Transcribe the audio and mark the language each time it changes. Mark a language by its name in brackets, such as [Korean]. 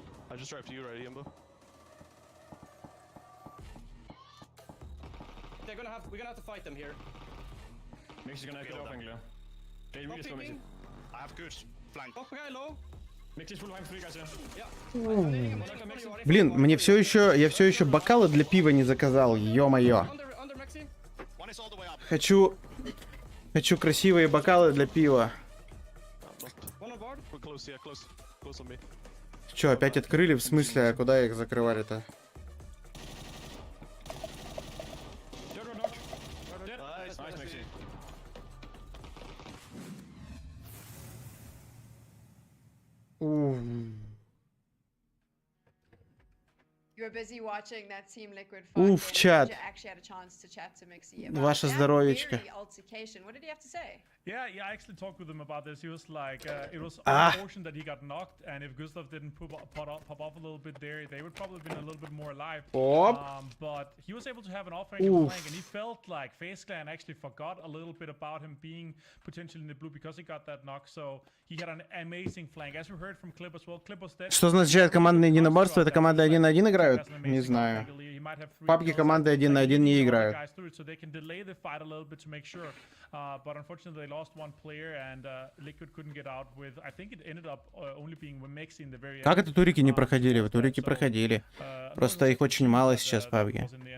[English] I just drive to you, right, Iambo? We're gonna have to fight them here. Mix is gonna get off angle. I have good flank. [Russian] ПАБГ [English] low. Mix is full flank, 3 guys in. Yeah. [Russian] Блин, я все еще бокалы для пива не заказал, ё-моё. [English] Under Maxi. One is all the way up. [Russian] Хочу красивые бокалы для пива. [English] One on board. We're close, yeah, close. Close on me. [Russian] Чё, опять открыли? В смысле, а куда их закрывали-то? [English] Nice, Mixi. You were busy watching that Team Liquid fight. [Russian] Уф, чат. [English] Actually had a chance to chat to Mixi about [Russian] Ваше [English] that [Russian] здоровечко. [English] very altercation. What did he have to say? Yeah, I actually talked with him about this. He was like, it was unfortunate that he got knocked, and if Gustav didn't pop off a little bit there, they would probably been a little bit more alive. But he was able to have an off-range flank, and he felt like FaZe Clan actually forgot a little bit about him being potentially in the blue because he got that knock. So he had an amazing flank, as we heard from Clip as well. Clip was dead. [Russian] Что означает командное единоборство? Это команды 1 на 1 играют? Не знаю. В PUBG команды 1 на 1 не играют. [English] So they can delay the fight a little bit to make sure. But unfortunately, they lost one player, and Liquid couldn't get out with. I think it ended up only being Mexi in the very end. [Russian] Как это турики не проходили? В турики проходили. Просто их очень мало сейчас в PUBG.